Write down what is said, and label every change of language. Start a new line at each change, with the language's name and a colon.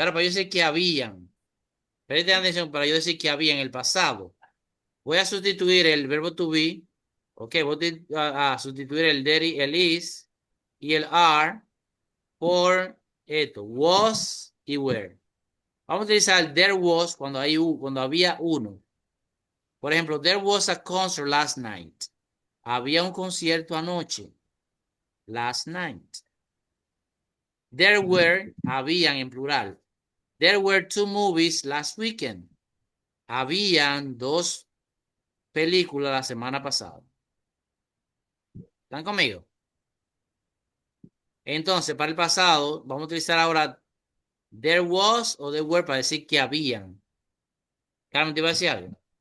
Spanish: Ahora para yo decir que habían. Presten atención para yo decir que había en el pasado. Voy a sustituir el verbo to be. Ok, voy a sustituir el there, el is y el are por esto. Was y were. Vamos a utilizar there was cuando había uno.
English: Por ejemplo, there was a concert last night.
Spanish: Había un concierto anoche. Last night. There were, habían en plural.
English: There were 2 movies last weekend.
Spanish: Habían 2 películas la semana pasada. ¿Están conmigo? Entonces, para el pasado, vamos a utilizar ahora there was o there were para decir que habían. Carmen, ¿te iba a decir algo?